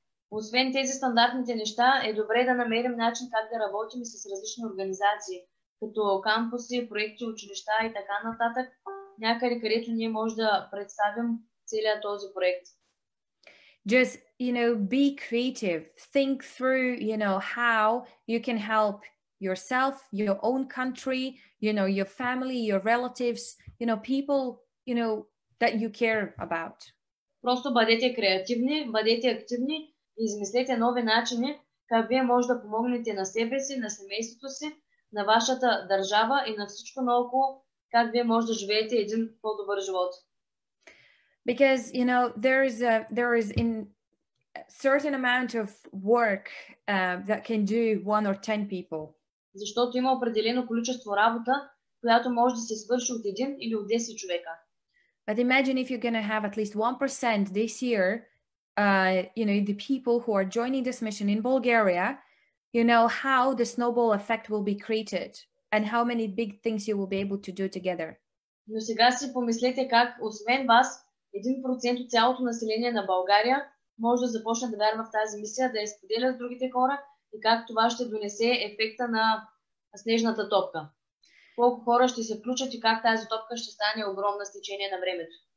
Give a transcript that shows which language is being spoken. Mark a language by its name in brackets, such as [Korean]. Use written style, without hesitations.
[Bulgarian] Освен тези стандартните неща, е добре да намерим начин как да работим с различни организации, като кампуси, проекти, училища и така нататък, някъде където ние може да представим целият този проект. [English] Just, be creative. Think through, how you can help yourself, your own country, your family, your relatives, people, that you care about. [Bulgarian] Просто бъдете креативни, бъдете активни и измислете нови начини, как вие може да помогнете на себе си, на семейството си, на вашата държава и на всичко наоколо, как вие може да живеете един по-добър живот. [English] Because, there is in a certain amount of work that can do 1 or 10 people. [Bulgarian] Защото има определено количество работа, която може да се свърши от един или от 10 човека. [English] But imagine if you're going to have at least 1% this year, the people who are joining this mission in Bulgaria, how the snowball effect will be created and how many big things you will be able to do together. [Bulgarian] Но сега си помислете как, освен вас, 1% от цялото население на България може да започне да вярва в тази мисия, да я споделя с другите хора и как това ще донесе ефекта на снежната топка. Колко хора ще се включат и как тази топка ще стане огромна с течение на времето.